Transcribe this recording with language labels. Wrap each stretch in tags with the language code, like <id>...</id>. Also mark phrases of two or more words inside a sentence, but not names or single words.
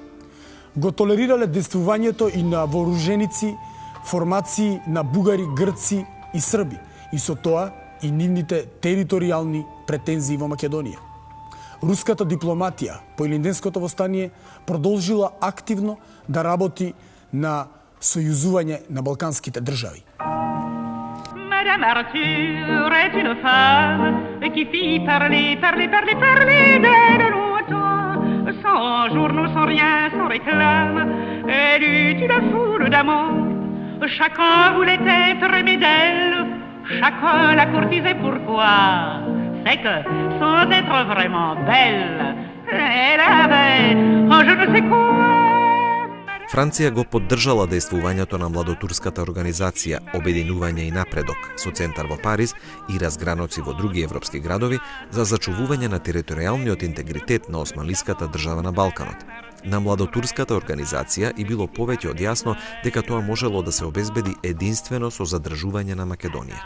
<mk>Го толерирале действувањето и на вооруженици, формации на бугари, грци и срби, и со тоа и нивните територијални претензии во Македонија. Руската дипломатија по Илинденското востание продолжила активно да работи на сојузување на балканските држави.</mk> <fr>Madame Arthur est une femme qui fit parler d'elle longtemps, sans journaux, sans rien, sans réclame. Elle eut une foule d'amants, chacun voulait être aimé d'elle, chacun la courtisait. Pourquoi? C'est que, sans être vraiment belle, elle avait je ne sais quoi.</fr> <mk>Франција го поддржала действувањето на младотурската организација Обединување и напредок со центар во Париз и разграноци во други европски градови за зачувување на територијалниот интегритет на османлиската држава на Балканот. На младотурската организација и било повеќе од јасно дека тоа можело да се обезбеди единствено со задржување на Македонија.</mk>